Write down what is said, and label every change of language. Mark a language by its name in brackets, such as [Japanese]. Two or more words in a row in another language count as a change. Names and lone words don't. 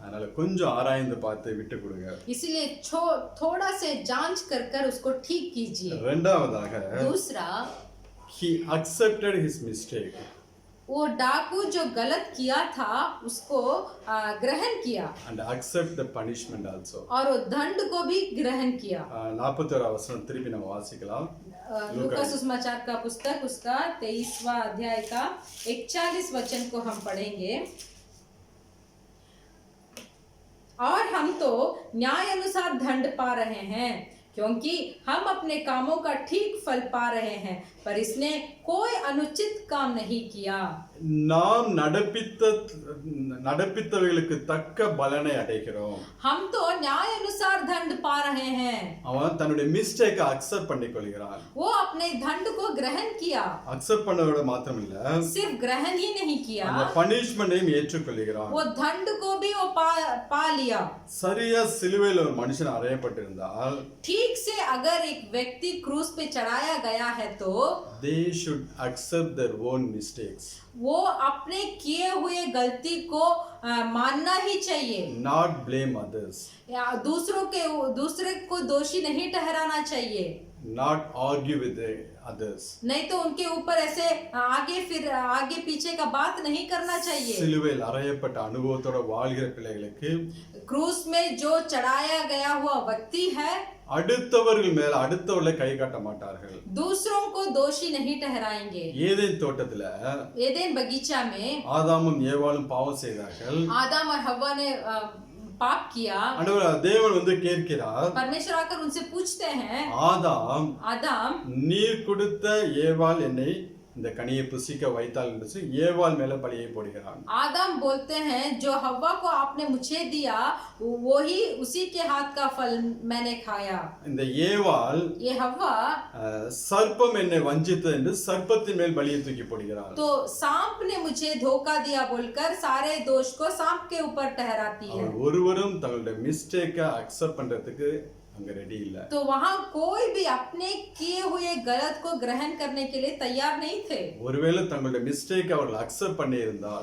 [Tamil] அதனால கொஞ்சம் ஆராய்ந்து பார்த்து விட்டு கொடுங்க. [Hindi] इसीलिए थोड़ा से जांच कर कर उसको ठीक कीजिए. [Tamil] இரண்டாவதாக [Hindi] दूसरा, [English] he accepted his mistake. [Hindi] वो डाकू जो गलत किया था उसको ग्रहण किया [English] and accept the punishment also. [Hindi] और वो दंड को भी ग्रहण किया. [Tamil] 41 வசனம் திருப்பி நம்ம வாசிக்கலாம். [Hindi] लूका सुसमाचार का पुस्तक उसका 23वां अध्याय का 41 वचन को हम पढ़ेंगे. और हम तो न्याय अनुसार दंड पा रहे हैं क्योंकि हम अपने कामों का ठीक फल पा रहे हैं, पर इसने कोई अनुचित काम नहीं किया. [Tamil] நாம் நடப்பித்தவைகளுக்கு தக்க பலனை அடைகிறோம். [Hindi] हम तो न्याय अनुसार दंड पा रहे हैं. [Tamil] அவன் தன்னுடைய [English] mistake accept [Tamil] பண்ணிக்கொள்கிறான். [Hindi] वो अपने दंड को ग्रहण किया. [Tamil] அக்செப்ட் பண்ணதோட மாத்திரம் இல்ல, [Hindi] सिर्फ ग्रहण ही नहीं किया, [Tamil] அந்த பனிஷ்மெண்டையும் ஏற்றுக்கொள்கிறான். [Hindi] वो दंड को भी वो पा लिया. [Tamil] சரியா சிலுவையில் ஒரு மனுஷன் அறையப்பட்டிருந்தால், [Hindi] ठीक से अगर एक व्यक्ति क्रूस पे चढ़ाया गया है तो [English] they should accept their own mistakes. [Hindi] वो अपने किए हुए गलती को मानना ही चाहिए. [English] not blame others. [Hindi] या दूसरे को दोषी नहीं ठहराना चाहिए. [English] not argue with the others. [Hindi] नहीं तो उनके ऊपर ऐसे आगे पीछे का बात नहीं करना चाहिए. [Tamil] சிலுவையில் அறையப்பட்ட அனுபவத்தோட வாழ்கிற பிள்ளைகளுக்கு [Hindi] क्रूस में जो चढ़ाया गया हुआ व्यक्ति है, [Tamil] அடுத்தவர்கள் மேல அடுத்தவர்களை கை காட்ட மாட்டார்கள். [Hindi] दूसरों को दोषी नहीं ठहराएंगे. [Tamil] ஏதேன் தோட்டத்துல [Hindi] एदेन बगीचा में [Tamil] ஆதாமும் ஏவாளும் பாவம் செய்தார்கள். [Hindi] आदम और हव्वा ने पाप किया. [Tamil] ஆண்டவர் தேவன் கேட்கிறார், [Hindi] परमेश्वर आकर उनसे पूछते हैं, [Tamil] ஆதாம் நீர் கொடுத்த ஏவாள் என்னை இந்த கனியை புசிக்க வைத்தாள் என்று சொல்லி ஏவாள் மேல பழியை போடுகிறான். [Hindi] आदम बोलते हैं जो हव्वा को आपने मुझे दिया वही उसी के हाथ का फल मैंने खाया. [Tamil] இந்த ஏவாள் [Hindi] ये हव्वा [Tamil] சர்ப்பம் என்னை வஞ்சித்தது என்று சர்ப்பத்தின் மேல் பழியை தூக்கி போடுகிறார். [Hindi] तो सांप ने मुझे धोखा दिया बोलकर सारे दोष को सांप के ऊपर ठहराती है. [Tamil] ஒருவரும் தங்களுடைய [English] mistake accept [Tamil] பண்றதுக்கு அங்க ரெடி இல்ல. [Hindi] तो वहाँ कोई भी अपने किए हुए गलत को ग्रहण करने के लिए तैयार नहीं थे. [Tamil] ஒருவேளை தங்களுடைய மிஸ்டேக் அவர்கள் அக்செப்ட் பண்ணி இருந்தால்,